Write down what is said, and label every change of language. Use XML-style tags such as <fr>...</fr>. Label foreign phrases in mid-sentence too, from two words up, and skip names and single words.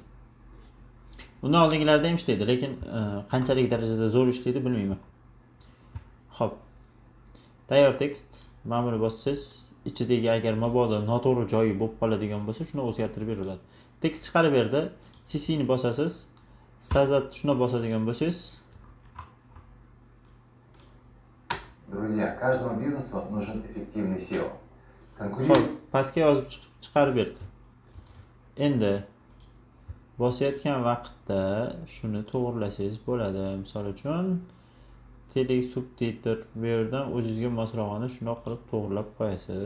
<uz>Bundan oldingilarda ham ishlaydi, lekin qanchalik darajada zo'r ishlaydi bilmayman. Xo'p. Tayyor tekst. Mana buni bossangiz, ichidagi agar mabodo noto'g'ri joyi bo'lib qoladigan bo'lsa, shuni o'zgartirib beriladi. Tekst chiqarib berdi. CC ni bosasiz. Sazat shuna bosadigan bo'lsangiz,</uz> <ru>Друзья, каждому бизнесу нужен эффективный SEO.</ru> <uz>Xo'p, pastga yozib chiqarib berdi. Endi bosayotgan vaqtda shuni to'g'rilasangiz bo'ladi. Misol uchun tele subtitr bu yerdan o'zingizga mosrog'ini shundoq qilib to'g'rilab qo'yasiz.</uz>